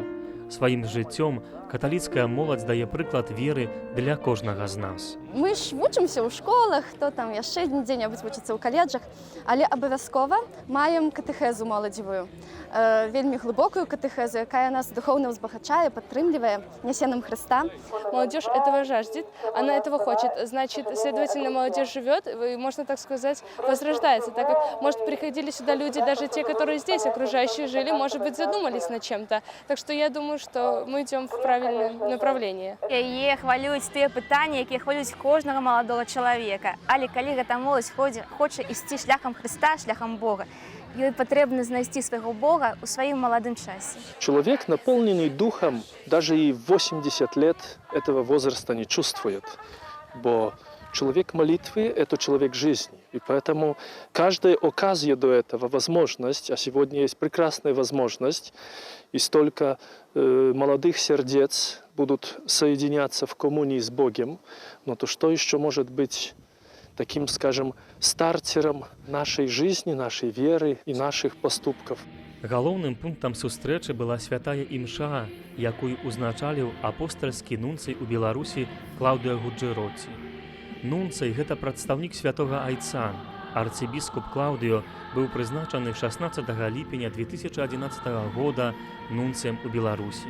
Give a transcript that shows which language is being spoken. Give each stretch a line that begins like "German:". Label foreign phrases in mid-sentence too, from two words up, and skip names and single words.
Belarusian: Сваім жыццём каталіцкая моладзь дае прыклад веры для кожнага з нас. Мы ж вучымся ў школах, хто там яшчэ дзе-небудзь вучыцца ў каледжах, але абавязкова маем катэхезу моладзевую. Вельмі глыбокую катэхезу, якая нас духоўна ўзбагачае, падтрымлівае, нясе нам Христа.
Russian: Молодежь этого жаждет, она этого хочет. Значит, следовательно, молодежь живет, и, можно так сказать, возрождается, так как, может, приходили сюда люди, даже те, которые здесь окружающие жили, может быть, задумались над чем-то. Так что я думаю, что мы идем в правильном направлении.
Belarusian: Яе хвалююць тыя пытанні, якія хвалююць кожнага маладога чалавека. Але калі гэта моладзь хоча ісці шляхам Христа, шляхам Бога, ёй патрэбна знайсці свайго Бога ў сваім маладым часе.
Russian: Человек, наполненный духом, даже и в 80 лет этого возраста не чувствует. Бо человек молитвы – это человек жизни. И поэтому каждая оказия до этого, возможность, а сегодня есть прекрасная возможность, и столько молодых сердец будут соединяться в коммунии с Богом, но то что еще может быть таким, скажем, стартером нашей жизни, нашей веры и наших поступков?
Belarusian: Галоўным пунктам сустрэчы была святая імша, якую узначаліў апостальскі нунцый у Беларусі Клаўдыя Гуджэроці. Нунцый – гэта прадстаўнік святога Айца. Арцыбіскуп Клаўдыё быў прызначаны 16 ліпеня 2011 года нунцыем у Беларусі.